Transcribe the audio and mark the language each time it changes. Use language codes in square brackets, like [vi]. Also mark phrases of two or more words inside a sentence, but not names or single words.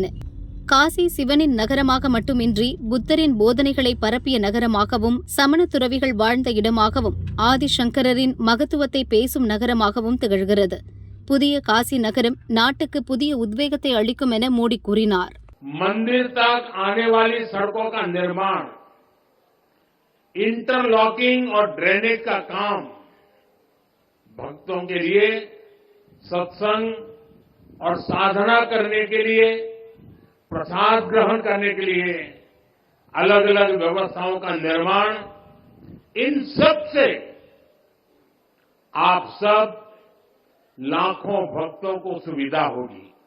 [ta] காசி சிவனின் நகரமாக மட்டுமின்றி புத்தரின் போதனைகளை பரப்பிய நகரமாகவும், சமண துறவிகள் வாழ்ந்த இடமாகவும், ஆதிசங்கரின் மகத்துவத்தை பேசும் நகரமாகவும் திகழ்கிறது. புதிய காசி நகரம் நாட்டுக்கு புதிய உத்வேகத்தை அளிக்கும் என மோடி கூறினார். [hi] मंदिर तक आने वाली सड़कों का निर्माण, इंटरलॉकिंग और ड्रेनेज का काम भक्तों के लिए सत्संग और साधना करने के लिए, प्रसाद ग्रहण करने के लिए अलग अलग व्यवस्थाओं का निर्माण, इन सब से आप सब लाखों भक्तों को सुविधा होगी.